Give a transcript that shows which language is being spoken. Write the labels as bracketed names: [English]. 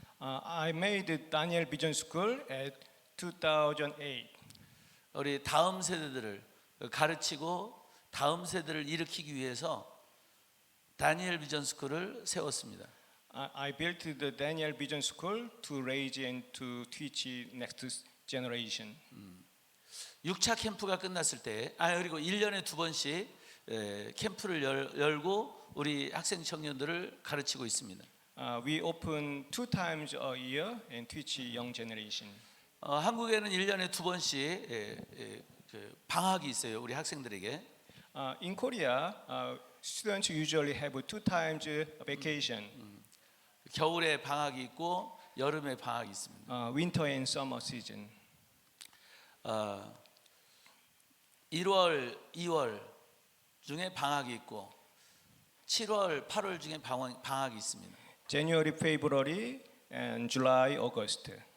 [English] I made Daniel Vision School at 2008. [Korean] 우리 다음 세대들을 가르치고 다음 세대를 일으키기 위해서 다니엘 비전 스쿨을 세웠습니다. [English] I built the Daniel Vision School to raise and to teach next generation. [Korean] 6차 캠프가 끝났을 때, 그리고 1년에 2번씩 캠프를 열고 우리 학생 청년들을 가르치고 있습니다. [English] We open 2 times a year and teach young generation. [Korean] 한국에는 1년에 2번씩 방학이 있어요, 우리 학생들에게. [English] In Korea, students usually have 2 times vacation. [Korean] 겨울에 방학이 있고 여름에 방학이 있습니다. [English] Winter and summer season. [Korean] 1월, 2월 중에 방학이 있고 7월, 8월 중에 방학이 있습니다. [English] January, February, and July, August.